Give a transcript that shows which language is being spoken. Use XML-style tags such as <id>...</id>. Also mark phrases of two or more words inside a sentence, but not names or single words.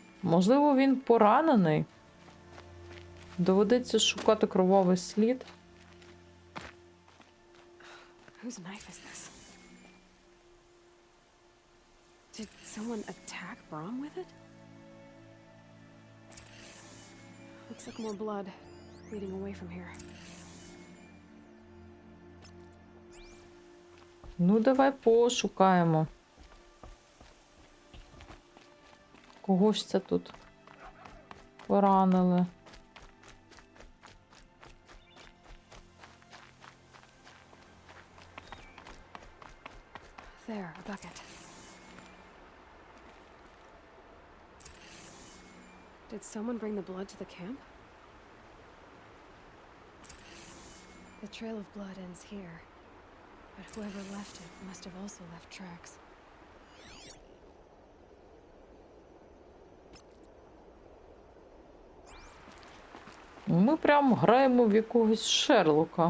<uk>Можливо, він поранений. Доведеться шукати кровавий слід.</uk> <en>Whose knife is this? Did someone attack Brom with it? Looks like more blood leading away from here.</en> <uk>Ну, давай пошукаємо. Кого ж це тут поранили?</uk> <en>There, a bucket. Did someone bring the blood to the camp? The trail of blood ends here, but whoever left it must have also left tracks.</en> <uk>Ми прям граємо в якогось Шерлока.</uk>